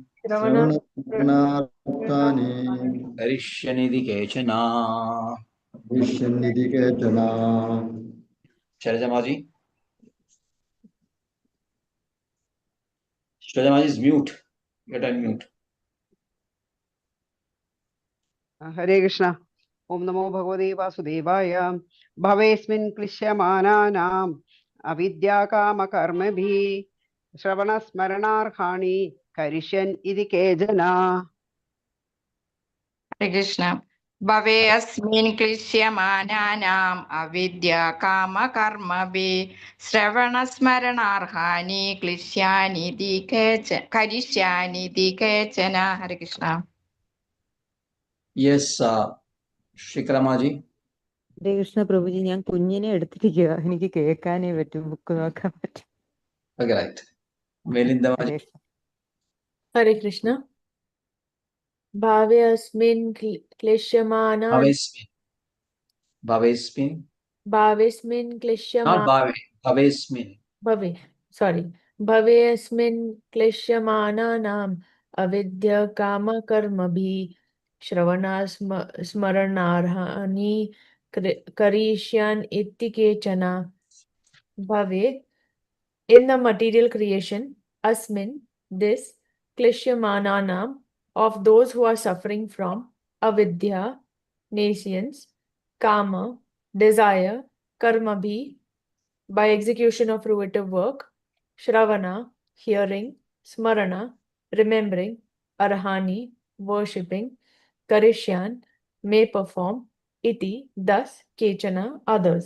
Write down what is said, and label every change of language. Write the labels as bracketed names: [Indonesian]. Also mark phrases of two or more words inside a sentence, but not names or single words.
[Sanskrit] Shravana Shravana Smarana Arthani करिष्यन्निदि केचन. कलिशनिधि केशन [English] Shailajamaji? Shailajamaji is mute. Get unmute. [Sanskrit] हरे कृष्ण ओम नमो भगवते वासुदेवाय भवेस्मिन् क्लिश्यमानानाम् अविद्याकामकर्मभिः श्रवणस्मरणार्हाणि करिष्यन् इति केचन हरे कृष्ण. भवे अस्मिन् क्लिश्यमानानाम् अविद्या काम कर्मभिः श्रवण स्मरणार्हाणि क्लिश्यानि करिष्यानि दिकेचन. हरे कृष्ण. [English] Yes, Shikramaji. [Sanskrit] ഹരേ കൃഷ്ണ [Malayalam] പ്രഭുജി, ഞാൻ കുഞ്ഞിനെ എടുത്തിരിക്കുക, എനിക്ക് കേൾക്കാനേ പറ്റും, ബുക്ക് നോക്കാൻ പറ്റും. [English] Okay, right. Melindamaji. [Sanskrit] ഹരേ കൃഷ്ണ. हरे कृष्ण भवे अस्मिन् क्लिश्यमानन भवेस्मिन्। भवेस्मिन्. Bhavesmin Not Klishyamanana भवे। भवेस्मिन्. भवेस्मिन् क्लिश्यमानानाम् अविद्या काम कर्मभिः श्रवण स्मरणार्हाणि करिष्यन् इति केचन भवे [English] in the material creation, asmin, this, klishyamananam, of those who are suffering from avidya, nescience, kama, desire, karmabhi, by execution of fruitive work, shravana, hearing, smarana, remembering, arhani, worshipping, karishyan, may perform, iti, thus, kechana, others.